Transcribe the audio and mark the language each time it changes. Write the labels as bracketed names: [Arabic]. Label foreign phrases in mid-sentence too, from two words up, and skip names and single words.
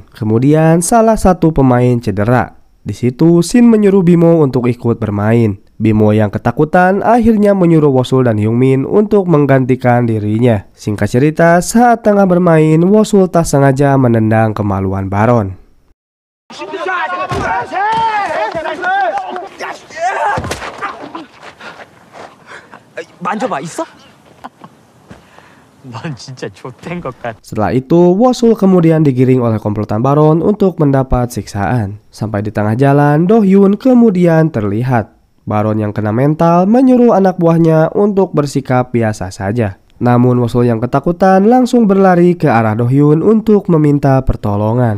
[Indonesian] Kemudian, salah satu pemain cedera. Di situ, Shin menyuruh Bimo untuk ikut bermain. Bimo yang ketakutan akhirnya menyuruh Wosul dan Hyun Min untuk menggantikan dirinya. Singkat cerita, saat tengah bermain, Wosul tak sengaja menendang kemaluan Baron. [Korean] 만져봐, 있어? 넌 진짜 좆된 것 같아. [Indonesian] Setelah itu, Wosul kemudian digiring oleh komplotan Baron untuk mendapat siksaan. Sampai di tengah jalan, Do Hyun kemudian terlihat. Baron yang kena mental menyuruh anak buahnya untuk bersikap biasa saja. Namun Wosul yang ketakutan langsung berlari ke arah Do Hyun untuk meminta pertolongan.